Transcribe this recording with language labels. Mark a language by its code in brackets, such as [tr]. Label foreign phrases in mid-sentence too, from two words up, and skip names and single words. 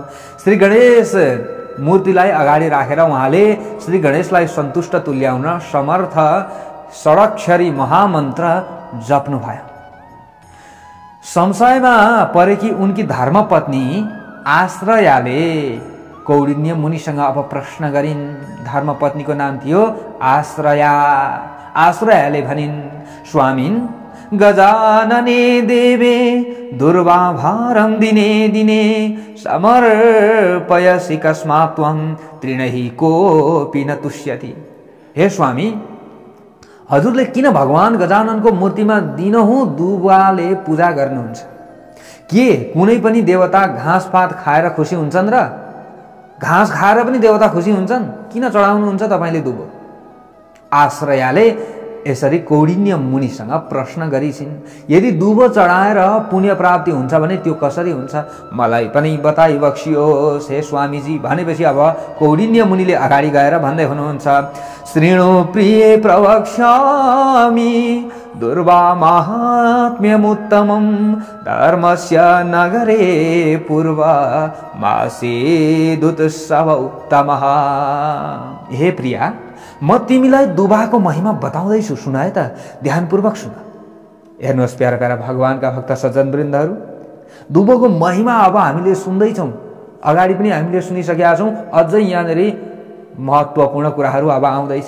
[ne] श्री गणेश मूर्तिलाई अगाडि राखेर उहाँले श्री गणेशलाई सन्तुष्ट तुल्याउन समर्थ षडाक्षरी महामन्त्र जप्नुभयो। संशयमा परेकी उनकी धर्मपत्नी आश्रयाले कौडिन्य मुनिसँग अब प्रश्न गरिन्। धर्मपत्नीको नाम थियो आश्रया। आश्रयाले भनिन्, स्वामिन्, [sa] गजानने देवे दुर्वाभारं दिने दिने समर्पयसि कस्मात् त्वं तृणहि कोऽपि न तुष्यति। [ne] हे स्वामी, हजुरले किन भगवान गजाननको मूर्तिमा दिनहुँ दुबाले पूजा गर्नुहुन्छ? के कुनै पनि देवता घाँसपात खाएर खुसी हुन्छन् र? घाँस खाएर पनि देवता खुसी हुन्छन्? किन चढाउनुहुन्छ तपाईले दुबो? आश्रयाले यसरी कौडिन्य मुनिसँग प्रश्न गरिछिन्। यदि दुबो चढाएर पुण्य प्राप्ति हुन्छ भने त्यो कसरी हुन्छ? मलाई पनि बताइ बक्सियोस् हे स्वामीजी। भनेपछि अब कौडिन्य मुनिले अगाडि गएर भन्दै हुनुहुन्छ, [sa] श्रीणु प्रिय प्रवक्ष्यामि दुर्वा माहात्म्यमुत्तमं धर्मस्य नगरे पूर्व मासीदुत्सव उत्तमः। [ne] हे प्रिया, म तिमीलाई दुबाको महिमा बताउँदैछु, सुन है त, ध्यानपूर्वक सुन। हेर्नुहोस् प्यारा प्यारा भगवानका भक्त सज्जन वृन्दहरू, दुबोको महिमा अब हामीले सुन्दैछौँ। अगाडि पनि हामीले सुनिसकेका छौँ। अझै यहाँनिर महत्त्वपूर्ण कुराहरू अब आउँदैछ।